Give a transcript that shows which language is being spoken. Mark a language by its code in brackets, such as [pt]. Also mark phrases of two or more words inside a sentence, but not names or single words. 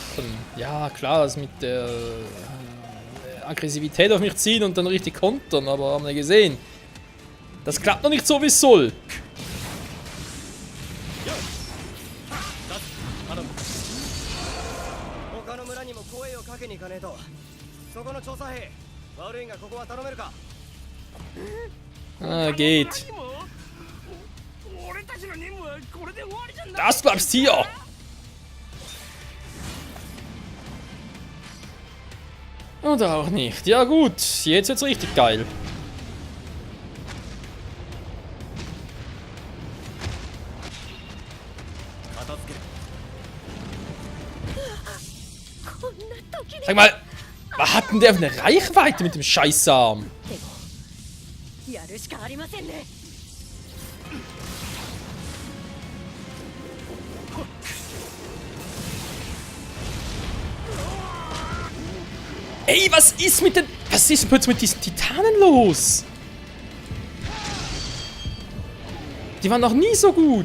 [de] Ja, klar, das mit der Aggressivität auf mich ziehen und dann richtig kontern, aber haben wir gesehen. Das klappt noch nicht so, wie es soll. [ja] 他の村にも声をかけに行かねえと。そこの調査兵、悪いがここは頼めるか。 [de] Ah, geht. [ja] 俺たちの任務はこれで終わりじゃない。 [de] Das bleibst hier! Oder auch nicht. Ja gut, jetzt wird's richtig geil. [ja] 片付ける。こんな時に [de] Sag mal, was hat denn der für eine Reichweite mit dem Scheißarm? [ja] やるしかありませんね。 [de] Ey, was ist mit den... Was ist denn plötzlich mit diesen Titanen los? Die waren noch nie so gut.